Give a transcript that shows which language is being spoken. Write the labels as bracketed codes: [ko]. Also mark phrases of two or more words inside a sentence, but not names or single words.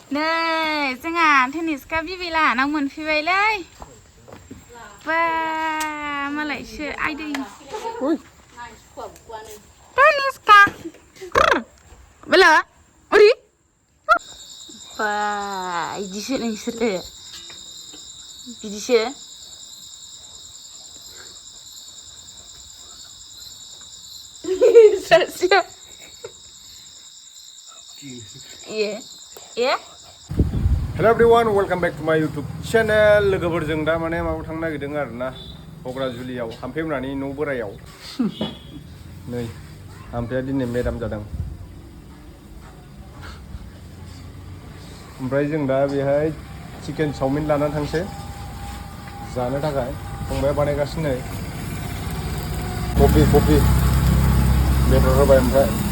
[brx] नै जोंहा टेनिसका बिबैला नाव मोनफैबायलै बा मालायसो आइदै टेनिसका बेला ओरै बा इदिसो नोंसोरो बिदिसो सासेया [en] Hello everyone, welcome back to my YouTube channel. [brx] लोगोफोरजों दा माने माबायाव थांनो नागिरदों आरोना बग्राजुलियाव हामफेमरानि न' बोरायाव नै हामफेया दिनै मेदाम जादों ओमफ्राय जों दा बेहाय चिकेन चावमिन लानानै थांसै जानो थाखाय फंबाया बानायगासिनो कफि बेदर होबाय ओमफ्राय